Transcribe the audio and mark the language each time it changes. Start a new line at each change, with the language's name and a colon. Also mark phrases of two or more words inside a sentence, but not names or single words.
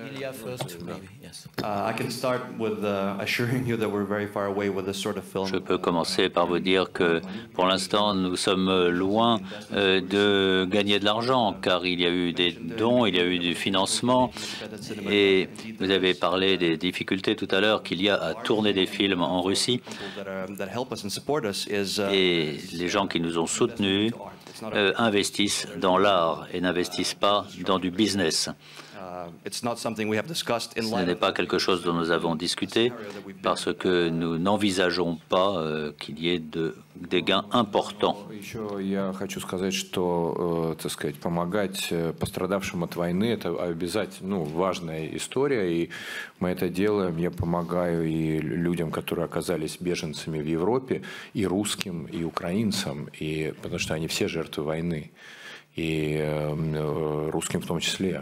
French: Je peux commencer par vous dire que pour l'instant nous sommes loin de gagner de l'argent, car il y a eu des dons, il y a eu du financement, et vous avez parlé des difficultés tout à l'heure qu'il y a à tourner des films en Russie, et les gens qui nous ont soutenus investissent dans l'art et n'investissent pas dans du business. Ce n'est pas quelque chose dont nous avons discuté parce que nous n'envisageons pas qu'il y ait des gains importants.
Russian: Я хочу сказать, что, так сказать, помогать пострадавшим от войны – это обязательно, важная история, и мы это делаем. Я помогаю и людям, которые оказались беженцами в Европе, и русским, и украинцам, потому что они все жертвы войны, и русским в том числе.